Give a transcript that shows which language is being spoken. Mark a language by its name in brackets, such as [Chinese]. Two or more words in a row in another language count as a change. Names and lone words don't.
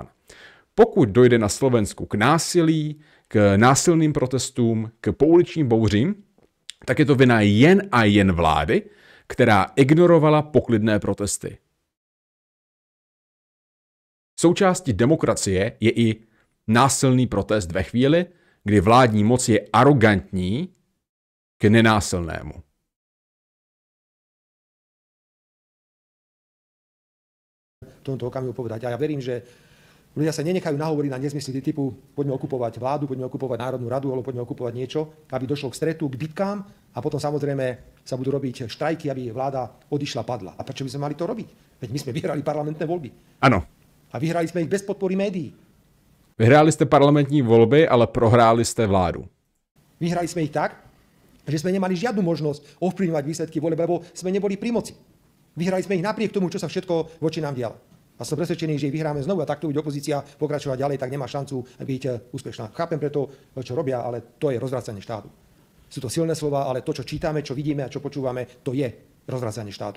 [Czech] Pokud dojde na Slovensku k násilí, k násilným protestům, k pouličním bouřím, tak je to vina jen a jen vlády, která ignorovala poklidné protesty. Součástí demokracie je i násilný protest ve chvíli, kdy vládní moc je arrogantní k nenásilnému. [Slovak] V tomto okamihu povedať. A ja verím, že ľudia sa nenechajú nahovoriť na nezmysly typu poďme okupovať vládu, poďme okupovať Národnú radu, alebo poďme okupovať niečo, aby došlo k stretu, k bitkám a potom samozrejme sa budú robiť štrajky, aby vláda odišla, padla. A prečo by sme mali to robiť? Veď my sme vyhrali parlamentné voľby. Ano. A vyhrali sme ich bez podpory médií. [Czech] Vyhráli jste parlamentní volby, ale prohráli jste vládu. [Slovak] Vyhrali sme ich tak, že sme nemali žiadnu možnosť ovplyvňovať výsledky volieb, lebo sme neboli pri moci. Vyhrali sme ich napriek tomu, čo sa všetko voči nám dialo. A som presvedčený, že ich vyhráme znovu a takto bude opozícia pokračovať ďalej, tak nemá šancu byť úspešná. Chápem preto, čo robia, ale to je rozvracanie štátu. Sú to silné slova, ale to, čo čítame, čo vidíme a čo počúvame, to je rozvracanie štátu.